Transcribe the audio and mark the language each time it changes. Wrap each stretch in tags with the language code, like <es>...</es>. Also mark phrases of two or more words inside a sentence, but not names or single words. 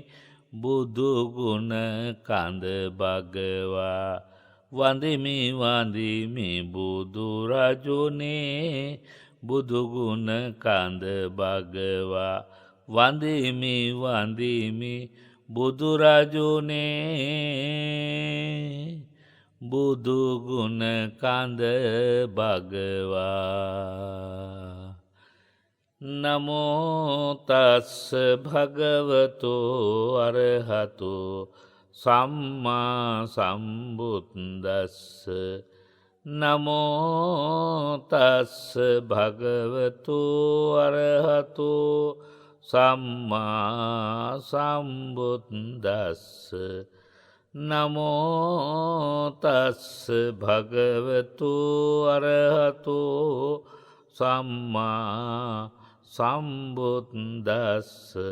<si>බුදුගුණ කඳ භගවා වඳිමි වඳිමි බුදුරජුනේ බුදුගුණ කඳ භගවා වඳිමි වඳිමි බුදුරජුනේ බුදුගුණ කඳ භගවා.</si> <pi>නමෝ තස්ස භගවතෝ අරහතෝ සම්මා සම්බුද්දස්ස නමෝ තස්ස භගවතෝ අරහතෝ සම්මා සම්බුද්දස්ස නමෝ තස්ස භගවතු අරහතෝ සම්මා සම්බුද්දස්ස.</pi>